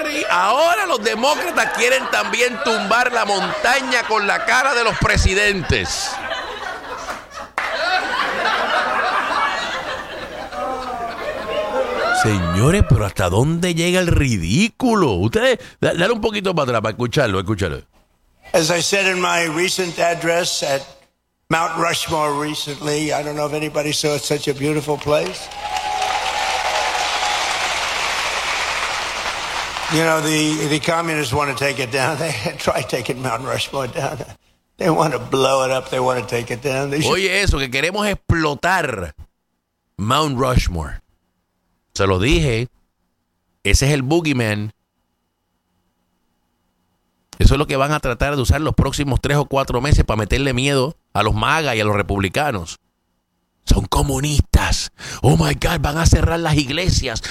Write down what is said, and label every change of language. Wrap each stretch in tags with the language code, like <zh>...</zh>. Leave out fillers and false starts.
<es>Ahora los demócratas quieren también tumbar la montaña con la cara de los presidentes. Señores, pero ¿hasta dónde llega el ridículo? Ustedes, dale un poquito para atrás para escucharlo.</es> <en>As I said in my recent address at Mount Rushmore recently, I don't know if anybody saw it, such a beautiful place. You know, the communists want to take it down. They try taking Mount Rushmore down. They want to blow it up. They want to take it down.</en> <es>Oye, eso, que queremos explotar Mount Rushmore. Se lo dije, ese es el boogeyman. Eso es lo que van a tratar de usar los próximos 3 o 4 meses para meterle miedo a los MAGA y a los republicanos. Son comunistas.</es> <en>Oh my God,</en> <es>van a cerrar las iglesias.</es>